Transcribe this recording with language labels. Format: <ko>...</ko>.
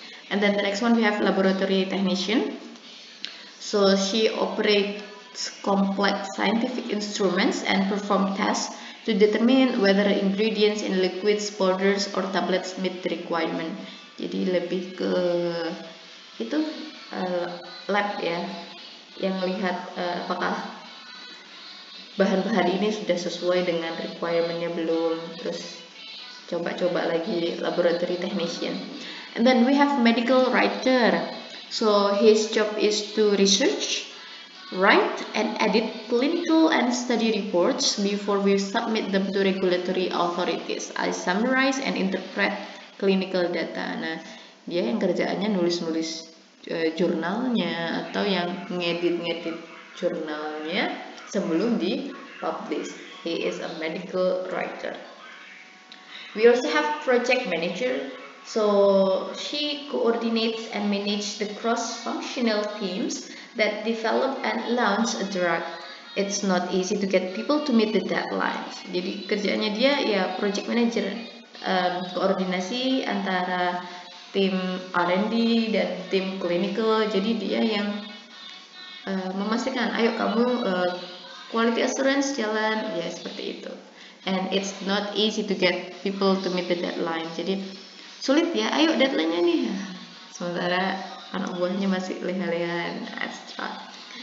<en>And then the next one we have laboratory technician. So she operates complex scientific instruments and perform tests to determine whether ingredients in liquids, powders, or tablets meet the requirement.</en> <id>Jadi lebih ke itu lab ya, yang melihat apakah bahan-bahan ini sudah sesuai dengan requirement-nya belum, terus coba-coba lagi laboratory technician.</id> <en>And then we have medical writer, so his job is to research, write and edit clinical and study reports before we submit them to regulatory authorities. I summarize and interpret clinical data.</en> <id>Nah, dia yang kerjaannya nulis-nulis jurnalnya atau yang ngedit-ngedit jurnalnya sebelum di-publish.</id> <en>He is a medical writer. We also have project manager. So she coordinates and manages the cross-functional teams that develop and launch a drug. It's not easy to get people to meet the deadlines.</en> <id>Jadi kerjaannya dia ya project manager, koordinasi antara tim R&D dan tim clinical. Jadi dia yang memastikan, ayo kamu quality assurance jalan, ya seperti itu.</id> <en>And it's not easy to get people to meet the deadline.</en> <id>Jadi sulit ya, ayo deadline-nya nih. Sementara anak buahnya masih leha-leha abstract.</id>